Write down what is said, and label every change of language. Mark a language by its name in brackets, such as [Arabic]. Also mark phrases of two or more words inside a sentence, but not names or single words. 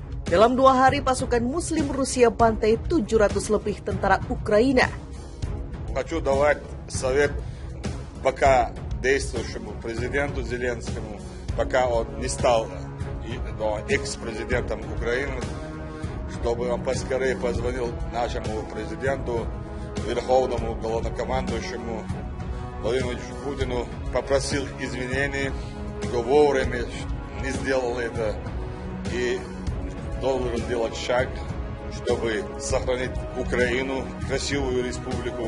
[Indonesian] Dalam 2 hari, pasukan Muslim Rusia bantai 700 lebih tentara Ukraina. [Russian] Хочу давать совет пока действующему президенту Зеленскому, пока он не стал экс-президентом Украины, чтобы он поскорее позвонил нашему президенту, верховному главнокомандующему Владимиру Путину, попросил извинений, вовремя не сделал это и должен сделать шаг, чтобы сохранить Украину, красивую республику.